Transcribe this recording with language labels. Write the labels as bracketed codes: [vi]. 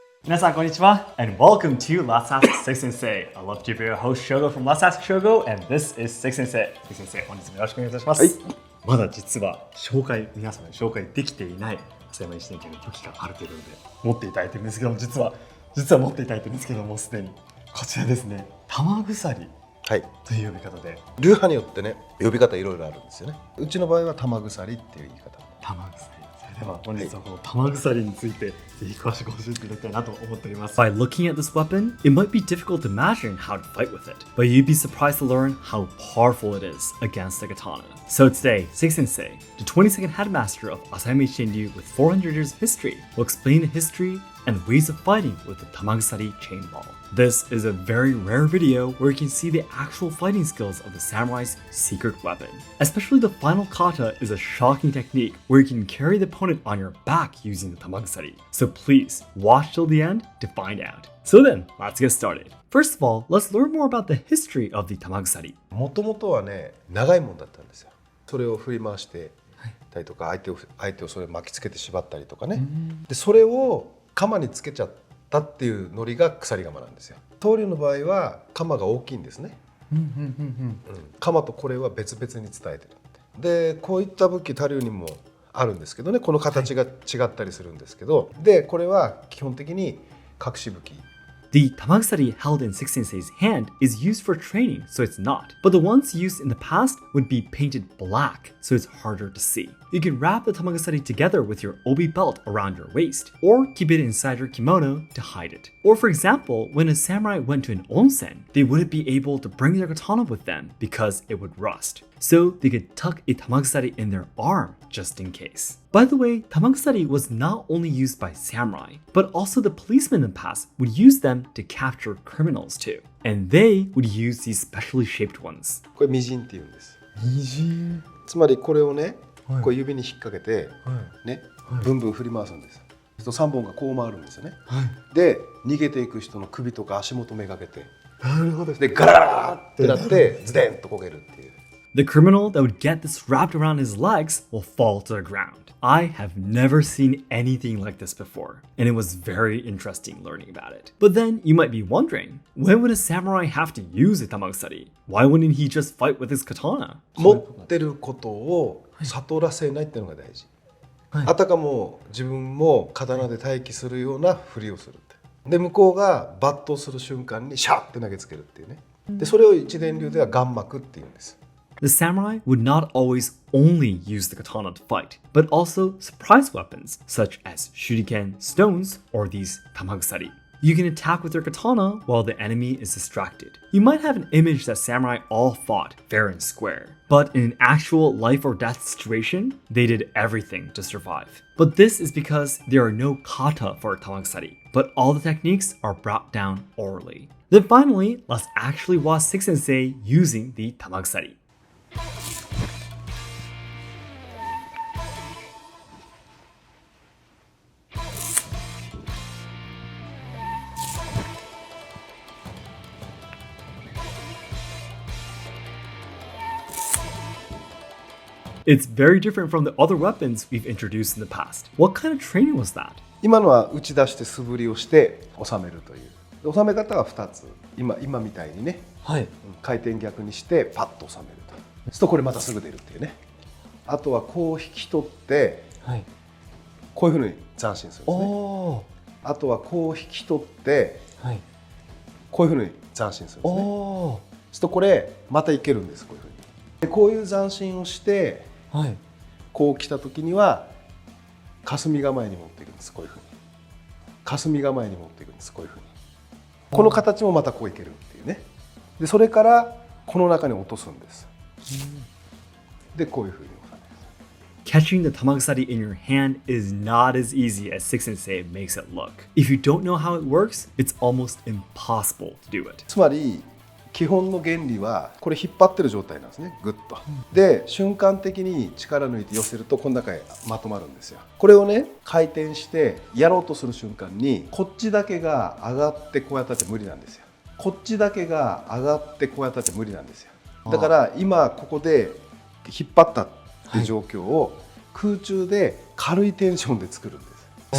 [ja] 皆さんこんにちは [en] and welcome to Let's Ask Seki Sensei. I love to be your host Shogo from Let's Ask Shogo and this is Seki Sensei. [ja] Seki Sensei, 本日もよろしくお願いいたします。はい、まだ実は皆様に紹介できていない浅山一年級の武器があるということで持っていただいてるんですけども、実は持っていただいてるんですけども、すでにこちらですね、玉鎖という呼び方で、流派によってね、呼び方いろいろあるんですよね。うちの場合は玉鎖っていう言い方。玉鎖。では本日はこの玉鎖についてぜひ詳しく教えていただきたいなと思っております。 [en] By looking at this weapon, it might be difficult to imagine how to fight with it, but you'd be surprised to learn how powerful it is against the katana. So today, Seki Sensei, the 22nd headmaster of Asayama Ichiden with 400 years of history, will explain the history and ways of fighting with the tamagusari chain ball. This is a very rare video where you can see the actual fighting skills of the samurai's secret weapon. Especially the final kata is a shocking technique where you can carry the opponent on your back using the tamagusari. So please, watch till the end to find out. So then, let's get started. First of all, let's learn more about the history of the tamagusari. [ja] もともとはね、長いもんだったんですよ。それを振り回してたりとか、相手をそれ巻きつけて縛ったりとかね。で、それを鎌につけちゃったっていうノリが鎖鎌なんですよ。刀竜の場合は鎌が大きいんですね。鎌とこれは別々に伝えてる。で、こういった武器他竜にもあるんですけどね、この形が違ったりするんですけど、でこれは基本的に隠し武器。 [en] The tamagusari held in Seki Sensei's hand is used for training, so it's not. But the ones used in the past would be painted black, so it's harder to see. You can wrap the tamagusari together with your obi belt around your waist, or keep it inside your kimono to hide it. Or for example, when a samurai went to an onsen, they wouldn't be able to bring their katana with them because it would rust. So they could tuck a tamagusari in their arm just in case. By the way, tamagusari was not only used by samurai, but also the policemen in the past would use them to capture criminals too. And they would use these specially shaped ones. [ja] これミジンって言うんです。ミジン。つまりこれをね、こう指に引っ掛けて、ね、ブンブン振り回すんです。 3本がこう回るんですよね。で、逃げていく人の首とか足元めがけて、なるほど。でガラーってなってズデンと焦げるっていう。 [en] The criminal that would get this wrapped around his legs will fall to the ground. I have never seen anything like this before, and it was very interesting learning about it. But then you might be wondering, when would a samurai have to use a tamagusari? Why wouldn't he just fight with his katana? [ja] 持ってることを悟らせないっていうのが大事。あたかも自分も刀で待機するようなふりをするって。で、向こうが抜刀する瞬間にシャッって投げつけるっていうね。で、それを一伝流では眼膜っていうんです。 [en] The samurai would not always only use the katana to fight, but also surprise weapons such as shuriken, stones, or these tamagusari. You can attack with your katana while the enemy is distracted. You might have an image that samurai all fought fair and square, but in an actual life or death situation, they did everything to survive. But this is because there are no kata for tamagusari, but all the techniques are brought down orally. Then finally, let's actually watch Seki Sensei using the tamagusari. It's very different from the other weapons we've introduced in the past. What kind of training was that? [ja] 今のは打ち出して素振りをして収めるという。収め方は2つ。今みたいにね、回転逆にしてパッと収めると。そうするとこれまたすぐ出るっていうね。あとはこう引き取って、こういうふうに斬新するんですね。あとはこう引き取って、こういうふうに斬新するんですね。そうするとこれまたいけるんです。こういうふうに。でこういう斬新をして、こう来た時には霞構えに持っていくんです。こういうふうに霞構えに持っていくんです。こういうふうにこの形もまたこういけるっていうね。でそれからこの中に落とすんです。でこういうふうに収める。 [en] Catching the tamagusari in your hand is not as easy as Seki Sensei makes it look. If you don't know how it works, it's almost impossible to do it. [ja] つまり基本の原理はこれ引っ張ってる状態なんですね、グッと。で瞬間的に力抜いて寄せるとこの中へまとまるんですよ。これをね回転してやろうとする瞬間にこっちだけが上がってこうやったって無理なんですよ。こっちだけが上がってこうやったって無理なんですよ。だから今ここで引っ張ったって状況を空中で軽いテンションで作るんです。